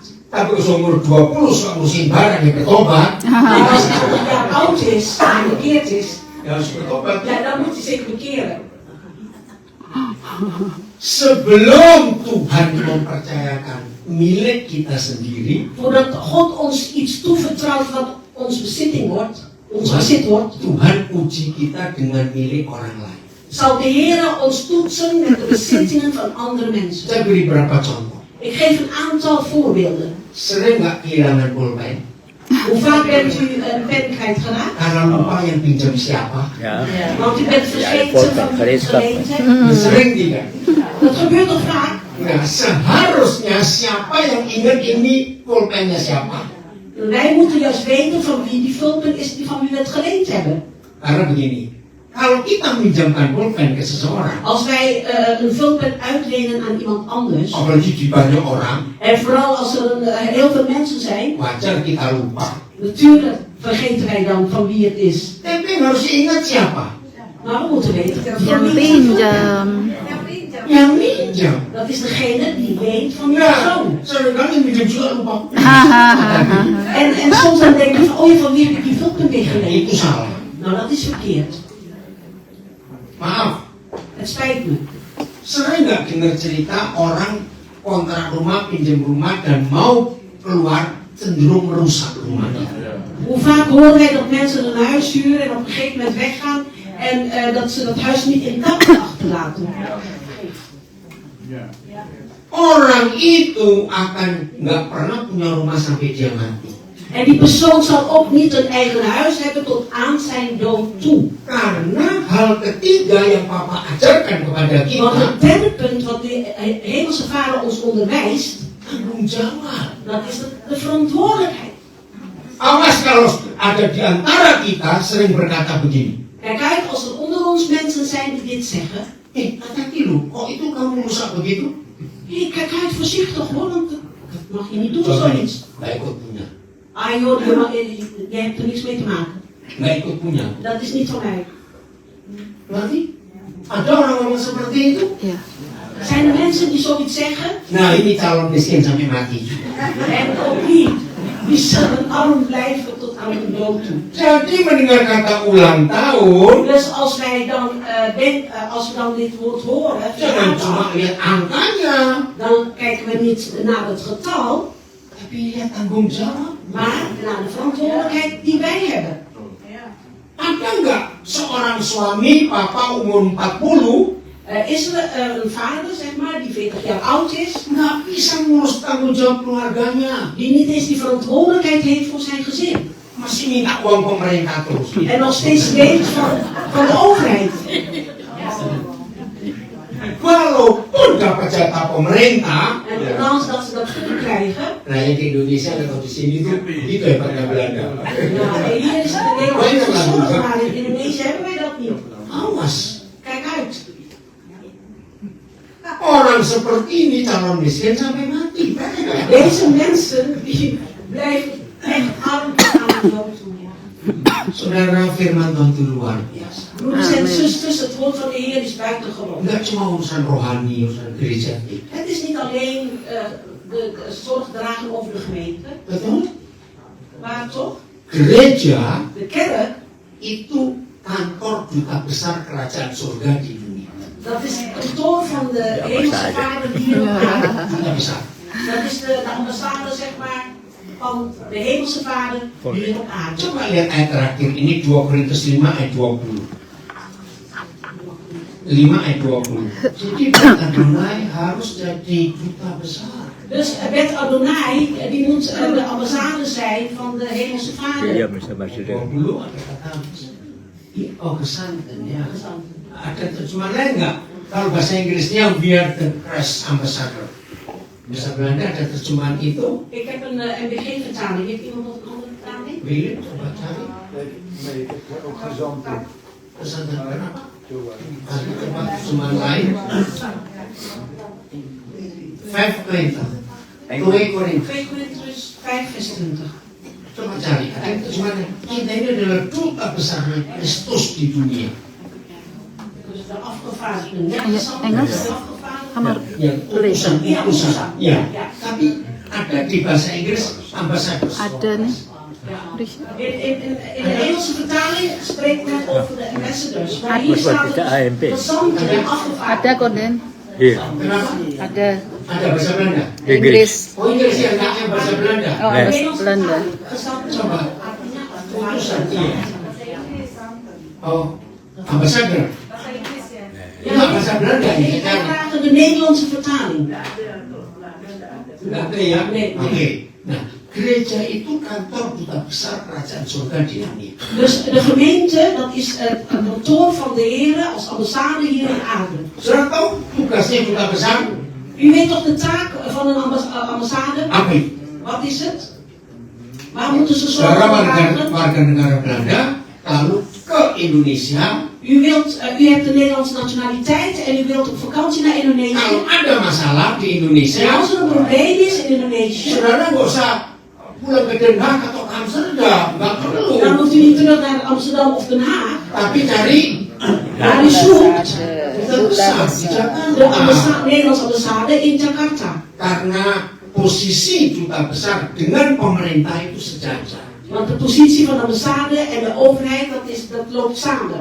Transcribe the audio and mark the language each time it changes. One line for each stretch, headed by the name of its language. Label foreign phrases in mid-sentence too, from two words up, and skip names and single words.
Indonesian: Tapi umur 20 suka ngurusin barang yang bertobat,
Dutch: En als hij 20 jaar oud is en bekeerd is,
Indonesian: ya harus bertobat.
Dutch: ja, dan moet hij zich bekeren.
Indonesian: Sebelum Tuhan mempercayakan milik kita sendiri,
Dutch: Voordat God ons iets toevertrouwt wat ons bezitting wordt, ons bezit wordt,
Indonesian: Tuhan uji kita dengan milik orang lain.
Dutch: zal de Heer ons toetsen met de bezittingen van andere mensen.
Indonesian: Saya beri beberapa contoh.
Dutch: Ik geef een aantal voorbeelden.
Indonesian: Sering nggak kehilangan pulpen?
Dutch: Hoe vaak bent u een pen kwijtgeraakt?
Indonesian: Karena lupa yang pinjam siapa? Ya.
Dutch: Want u bent vergeten van de gemeente.
Indonesian: Sering tidak?
Dutch: Dat gebeurt toch vaak?
Indonesian: Nah, seharusnya siapa yang ingat ini pulpennya siapa?
Dutch: Wij moeten juist weten van wie die vulpen is die van wie we het geleend hebben.
Indonesian: Karena begini, kalau kita minjamkan pulpen ke seseorang,
Dutch: Als wij een vulpen uitlenen aan iemand anders,
Indonesian: apalagi di banyak orang,
Dutch: en vooral als er heel veel mensen zijn,
Indonesian: wajar kita lupa.
Dutch: natuurlijk vergeten wij dan van wie het is.
Indonesian: Tapi harus ingat siapa?
Dutch: Maar we moeten weten van
Indonesian: Yang
Dutch: wie het is.
Indonesian: pinjam. Yang minjam.
Dutch: Dat is degene die weet van die
Indonesian: Ya,
Dutch: persoon.
Indonesian: seringkali minjam juga lupa. Hahaha.
Dutch: En soms dan denk je van, oh ja, van wie heb ik die vulpen weer geleend?
Indonesian: Itu salah.
Dutch: Nou, dat is verkeerd.
Indonesian: Maaf,
Dutch: Het spijt me.
Indonesian: sering nggak dengar cerita orang kontrak rumah, pinjam rumah dan mau keluar cenderung merusak rumahnya.
Dutch: Hoe vaak horen wij dat mensen een huis huren en op een gegeven moment weggaan en dat ze dat huis niet intact achterlaten.
Indonesian: Orang itu akan nggak pernah punya rumah sampai dia mati.
Dutch: En die persoon zal ook niet een eigen huis hebben tot aan zijn dood toe.
Indonesian: Karena hal ketiga yang Papa ajarkan kepada
Dutch: Want
Indonesian: kita,
Dutch: het derde punt wat de Hemelse Vader ons onderwijst,
Indonesian: tanggung jawab.
Dutch: dat is de verantwoordelijkheid.
Indonesian: Awas kalau ada di antara kita sering berkata begini.
Dutch: Kijk uit, als er onder ons mensen zijn die dit zeggen.
Indonesian: Hati-hati lu, kok itu kamu rusak begitu?
Dutch: Hé, kijk uit, voorzichtig hoor, want dat mag je niet doen zoiets.
Indonesian: Nggak ikut punya.
Dutch: Ah joh, jij hebt er niks mee te maken.
Indonesian: Nggak ikut punya.
Dutch: Dat is niet van mij.
Indonesian: Nanti ada orang-orang seperti itu. Ya.
Dutch: Zijn er mensen die zoiets zeggen?
Indonesian: Nah ini calon miskin sampai mati.
Dutch: En ook die zullen arm blijven tot aan hun dood toe.
Indonesian: Jadi mendengar kata ulang tahun,
Dutch: Dus als wij dan, als we dan dit woord horen,
Indonesian: jangan cuma lihat angkanya,
Dutch: dan kijken we niet naar het getal,
Indonesian: tapi lihat tanggung jawab.
Dutch: maar naar de verantwoordelijkheid die wij hebben.
Indonesian: Ada nggak seorang suami, papa umur 40,
Dutch: Is er een vader, zeg maar, die 40 jaar oud is,
Indonesian: nggak bisa ngurus tanggung jawab keluarganya,
Dutch: die niet eens die verantwoordelijkheid heeft voor zijn gezin.
Indonesian: masih minta uang pemerintah terus.
Dutch: En nog steeds leeft van de overheid.
Indonesian: Walaupun dapat jatah pemerintah,
Dutch: En ondanks dat ze dat goed krijgen,
Indonesian: nah yang di Indonesia atau di sini tuh gitu ya pada Belanda.
Dutch: nou, hier is het in Nederland verzorgd, maar in Indonesië hebben wij dat niet.
Indonesian: Awas,
Dutch: Kijk uit.
Indonesian: orang seperti ini calon miskin sampai mati.
Dutch: Deze mensen die blijven echt arm aan de dood toe.
Indonesian: Saudara, firman Tuhan itu luar biasa.
Dutch: Broeders en zusters, het woord van de Heer is buitengewoon.
Indonesian: Enggak cuma urusan rohani, urusan gereja.
Dutch: Het is niet alleen de zorg dragen over de gemeente,
Indonesian: Betul?
Dutch: maar toch,
Indonesian: Gereja
Dutch: de kerk,
Indonesian: itu kantor duta besar kerajaan surga di dunia.
Dutch: dat is het kantoor van de Hemelse Vader hier op aarde.
Indonesian: Duta besar.
Dutch: Dat is de ambassade, zeg maar, van de Hemelse Vader hier op aarde.
Indonesian: Coba lihat ayat terakhir ini 2 Korintus 5 ayat 20. 5 ayat 20. Jadi Adonai harus jadi duta besar. Dus Bet Adonai, die moet de ambassade zijn van de Hemelse Vader. Iya bersama saudara. 20 ada kata gesanten ya. Ada terjemahan lain nggak? Kalau bahasa Inggrisnya
English: we are the Christ ambassador.
Indonesian: Bahasa Belanda ada terjemahan itu.
Dutch: Ik heb een MBG-vertaling. Heeft iemand nog een andere vertaling?
Indonesian: William, coba cari.
Dutch: Nee, ik heb ook gezanten.
Indonesian: Kesantan kenapa? Ada coba terjemahan lain. 5 Korintus.
Dutch: 2 Korintiërs 5 vers 20.
Indonesian: Coba cari. Ada terjemahan. Kita ini adalah duta besar Kristus di dunia.
Dutch: Dus de afgevaardigden. Net Ja, als Engels? de afgevaardigden. Hammer.
Indonesian: Yang utusan. Ya. Tapi ada di bahasa Inggris ambassador. Ada nih.
Dutch: In de Engelse vertaling spreekt men over de ambassadors. Maar hier Wat staat is de het AMP? gezanten en
Indonesian: Ada
Dutch: afgevaardigden.
Indonesian: kok Den. Iya. Kenapa? Ada Ada bahasa Belanda. Inggris. Oh Inggris ya, enggaknya bahasa Belanda. Oh,
Dutch: Nee. Engels Belanda. Gezanten
Indonesian: Coba. artinya Utusan,
Dutch: afgevaardigden.
Indonesian: iya. Oh, ambassador.
Dutch: Ja,
Indonesian: Enggak bahasa Belanda ini.
Dutch: ik vraag de Nederlandse vertaling.
Indonesian: Enggak ada ya?
Dutch: Nee. Oke.
Indonesian: Nah, gereja itu kantor duta besar kerajaan surga di dunia.
Dutch: Dus de gemeente, dat is het kantoor van de Heer als ambassade hier in aarde.
Indonesian: Saudara tahu tugasnya duta besar?
Dutch: U weet toch de taak van een ambassade?
Indonesian: Apa itu?
Dutch: Wat is het? Waar moeten ze zorg
Indonesian: Saudara
Dutch: voor dragen?
Indonesian: warga negara Belanda lalu ke Indonesia.
Dutch: U hebt de Nederlandse nationaliteit en u wilt op vakantie naar Indonesië.
Indonesian: Kalau ada masalah di
Dutch: En
Indonesian: Indonesia,
Dutch: als er een probleem is in Indonesië,
Indonesian: saudara nggak usah pulang ke Den Haag atau ke Amsterdam, nggak
Dutch: dan
Indonesian: perlu.
Dutch: hoeft u niet terug naar Amsterdam of Den Haag.
Indonesian: Tapi cari
Dutch: Maar u zoekt
Indonesian: duta besar di
Dutch: de
Indonesian: Jakarta.
Dutch: Nederlandse ambassade in Jakarta.
Indonesian: Karena posisi duta besar dengan pemerintah itu sejajar.
Dutch: Want de positie van de ambassade en de overheid, dat loopt samen.